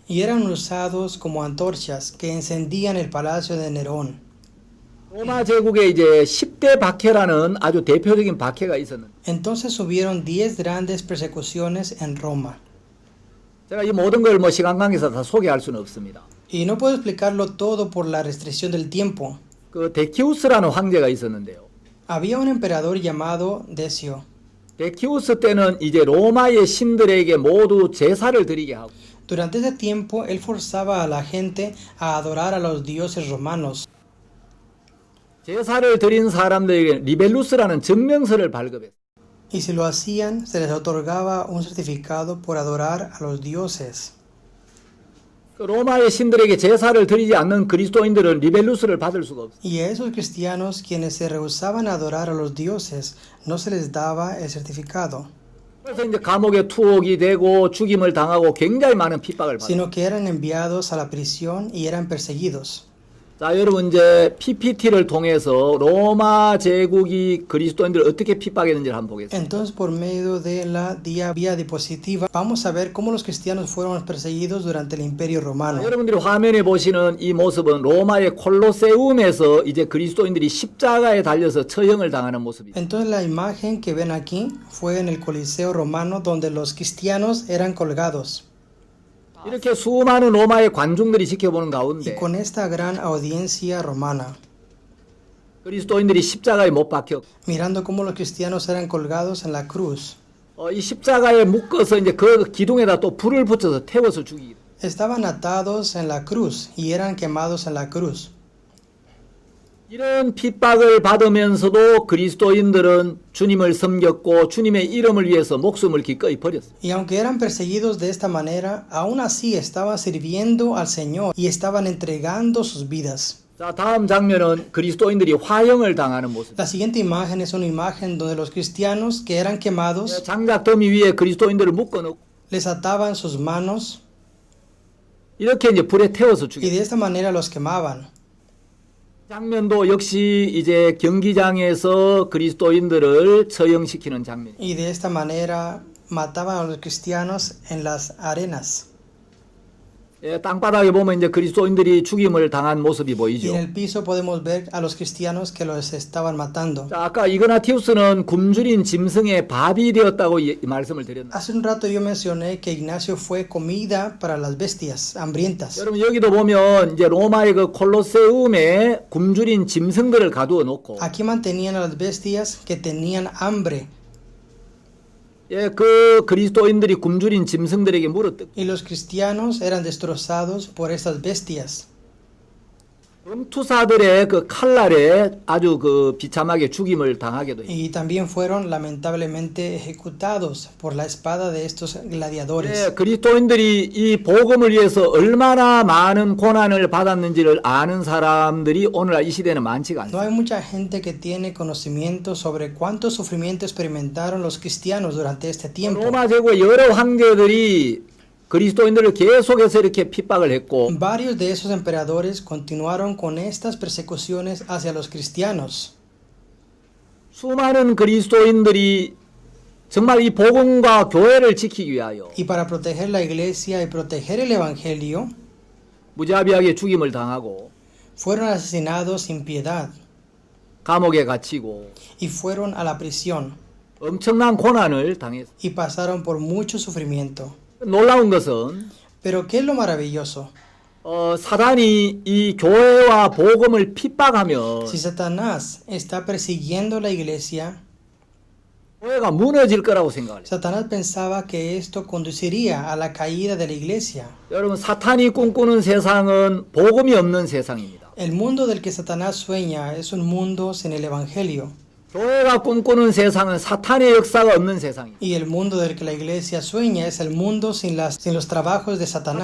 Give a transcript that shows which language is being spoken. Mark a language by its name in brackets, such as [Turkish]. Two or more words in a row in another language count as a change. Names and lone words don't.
[Spanish] y eran usados como antorchas que encendían el palacio de Nerón. [Korean] 로마 제국에 이제 10대 박해라는 아주 대표적인 박해가 있었는데 [Spanish] Entonces hubieron 10 grandes persecuciones en Roma. [Korean] 제가 이 모든 걸 뭐 시간 관계에서 다 소개할 수는 없습니다. [Spanish] Y no puedo explicarlo todo por la restricción del tiempo. [Korean] 그 데키우스라는 황제가 있었는데요. [Spanish] Había un emperador llamado Decio. [Korean] 베키우스 때는 이제 로마의 신들에게 모두 제사를 드리게 하고 [Spanish] Durante ese tiempo, él forzaba a la gente a adorar a los dioses romanos. [Korean] 제사를 드린 사람들에게 리벨루스라는 증명서를 발급했어요. [Spanish] Y si lo hacían, se les otorgaba un certificado por adorar a los dioses. [Korean] 그 로마의 신들에게 제사를 드리지 않는 그리스도인들은 리벨루스를 받을 수가 없어요. [Spanish] Y a esos cristianos quienes se rehusaban a adorar a los dioses, no se les daba el certificado, [Korean] 그래서 이제 감옥에 투옥이 되고 죽임을 당하고 굉장히 많은 핍박을 받아요. [Spanish] sino que eran enviados a la prisión y eran perseguidos. [Korean] 자, 여러분 이제 PPT를 통해서 로마 제국이 그리스도인들을 어떻게 핍박했는지를 한번 보겠습니다. [Spanish] Entonces, por medio de la vía diapositiva, vamos a ver cómo los cristianos fueron perseguidos durante el Imperio Romano. [Korean] 여러분들이 화면에 보시는 이 모습은 로마의 콜로세움에서 이제 그리스도인들이 십자가에 달려서 처형을 당하는 모습입니다. [Spanish] Entonces, la imagen que ven aquí fue en el Coliseo Romano, donde los cristianos eran colgados. [Korean] 이렇게 수많은 로마의 관중들이 지켜보는 [Spanish] Y [Korean] 가운데 [Spanish] con esta gran audiencia romana, [Korean] 그리스도인들이 십자가에 못 박혀 [Spanish] mirando cómo los cristianos eran colgados en la cruz, [Korean] 이 십자가에 묶어서 이제 그 기둥에다 또 불을 붙여서 태워서 죽이기. [Spanish] estaban atados en la cruz y eran quemados en la cruz. [Korean] 이런 핍박을 받으면서도 그리스도인들은 주님을 섬겼고 주님의 이름을 위해서 목숨을 기꺼이 버렸어요. [Spanish] Y aunque eran perseguidos de esta manera, aún así estaban sirviendo al Señor y estaban entregando sus vidas. [Korean] 자, 다음 장면은 그리스도인들이 화형을 당하는 모습. [Spanish] La siguiente imagen es una imagen donde los cristianos que eran quemados [Korean] 장작 더미 위에 그리스도인들을 묶어놓고 [Spanish] les ataban sus manos [Korean] 이렇게 이제 불에 태워서 [Spanish] y [Korean] 죽였어요. [Spanish] de esta manera los quemaban. [Korean] 장면도 역시 이제 경기장에서 그리스도인들을 처형시키는 장면. [Spanish] Y de esta manera mataban a los cristianos en las arenas. [Korean] 땅바닥에 보면 이제 그리스도인들이 죽임을 당한 모습이 [Spanish] Y [Korean] 보이죠. [Spanish] en el piso podemos ver a los cristianos que los estaban matando. [Korean] 자, 아까 이그나티우스는 굶주린 짐승의 밥이 되었다고 말씀을 드렸는데 [Spanish] Hace un rato yo mencioné que Ignacio fue comida para las bestias hambrientas. [Korean] 여러분 여기도 보면 이제 로마의 그 콜로세움에 굶주린 짐승들을 가두어 놓고 [Spanish] Aquí mantenían a las bestias que tenían hambre [Korean] 그 그리스도인들이 굶주린 짐승들에게 물어뜯고 [Spanish] y los cristianos eran destrozados por estas bestias. [Korean] 검투사들의 그 칼날에 아주 그 비참하게 죽임을 당하게도 해요. [Spanish] Y también fueron lamentablemente ejecutados por la espada de estos gladiadores. [Korean] 그리스도인들이 이 복음을 위해서 얼마나 많은 고난을 받았는지를 아는 사람들이 오늘날 이 시대는 많지가 [Spanish] No [Korean] 않습니다. [Spanish] hay mucha gente que tiene conocimiento sobre cuánto sufrimiento experimentaron los cristianos durante este tiempo. [Korean] 로마 제국의 여러 황제들이 그리스도인들을 계속해서 이렇게 핍박을 했고 [Spanish] Varios de esos emperadores continuaron con estas persecuciones hacia los cristianos. [Korean] 수많은 그리스도인들이 정말 이 복음과 교회를 지키기 위하여 [Spanish] Y para proteger la iglesia y proteger el evangelio, [Korean] 무자비하게 죽임을 당하고 [Spanish] fueron asesinados sin piedad [Korean] 감옥에 갇히고 [Spanish] y fueron a la prisión [Korean] 엄청난 고난을 당했어요. [Spanish] y pasaron por mucho sufrimiento. [Korean] 놀라운 것은 [Spanish] Pero ¿qué es lo maravilloso? [Korean] 사단이 이 교회와 복음을 핍박하면 [Spanish] Si Satanás está persiguiendo la iglesia, [Korean] 교회가 무너질 거라고 생각을 해요. [Spanish] Satanás pensaba que esto conduciría a la caída de la iglesia. [Korean] 여러분 사탄이 꿈꾸는 세상은 복음이 없는 세상입니다. [Spanish] El mundo del que Satanás sueña es un mundo sin el evangelio. [Korean] 교회가 꿈꾸는 세상은 사탄의 역사가 없는 세상입니다. [Spanish] Y el mundo del que la iglesia sueña es el mundo sin los trabajos de Satanás.